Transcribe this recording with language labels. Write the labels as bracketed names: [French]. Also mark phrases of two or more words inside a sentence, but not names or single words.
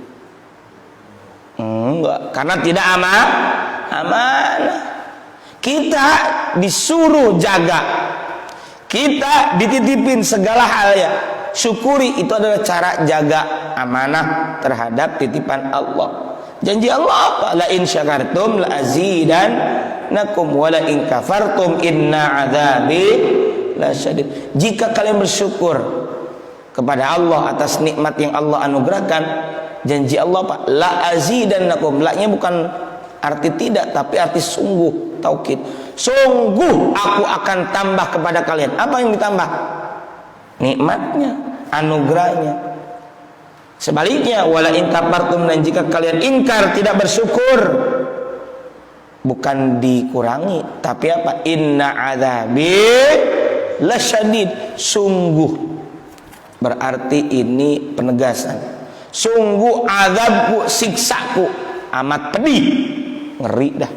[Indonesian] Enggak, karena tidak amanah. Kita disuruh jaga, kita dititipin segala hal ya. Syukuri, itu adalah cara jaga amanah terhadap titipan Allah. Janji Allah apa? [Arabic] لئن شكرتم لأزيدنكم ولئن كفرتم إن عذابي لشديد. [Indonesian] Jika kalian bersyukur kepada Allah atas nikmat yang Allah anugerahkan, janji Allah apa? [Arabic] لأزيدنكم. [Indonesian] La-nya bukan arti tidak, tapi arti sungguh, taukid. Sungguh aku akan tambah kepada kalian. Apa yang ditambah? Nikmatnya, anugerahnya. Sebaliknya, [Arabic] ولئن كفرتم, [Indonesian] dan jika kalian ingkar, tidak bersyukur, bukan dikurangi, tapi apa? [Arabic] إن عذابي لشديد. [Indonesian] Sungguh, berarti ini penegasan. Sungguh azabku, siksaku amat pedih, ngeri dah.